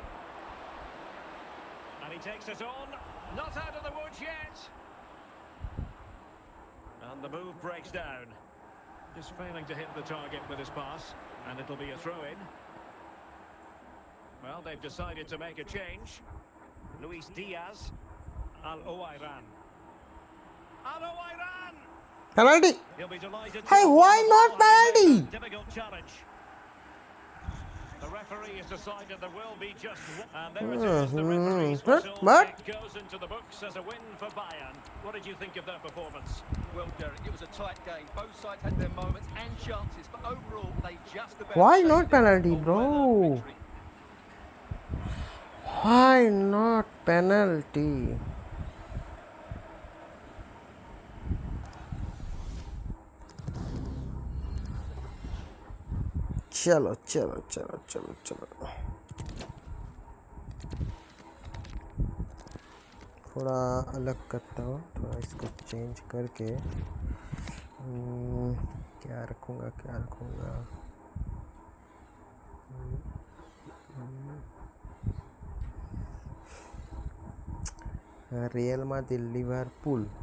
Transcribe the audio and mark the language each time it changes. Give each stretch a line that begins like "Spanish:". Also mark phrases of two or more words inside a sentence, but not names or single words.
English: And he takes it on. Not out of the woods yet. And the move breaks down. Just failing to hit the target with his pass. And it'll be a throw-in. Well, they've decided to make a change. Luis Diaz. Al-Owairan. Al-Owairan! Penalty. He'll be delighted. Hey, why not penalty? Difficult challenge. The referee has decided there will be just one. And there it is, the referee's whistle. But It goes into the books as a win for Bayern. What did you think of their performance? Well, Derek, it was a tight game. Both sides had their moments and chances, but overall, they just about... why saved not it. penalty, A bro? well-earned victory. Why not penalty?
Hindi: चलो चलो चलो चलो चलो थोड़ा अलग करता हूँ, थोड़ा इसको चेंज करके क्या रखूँगा रियल माद्रिद लिवरपूल.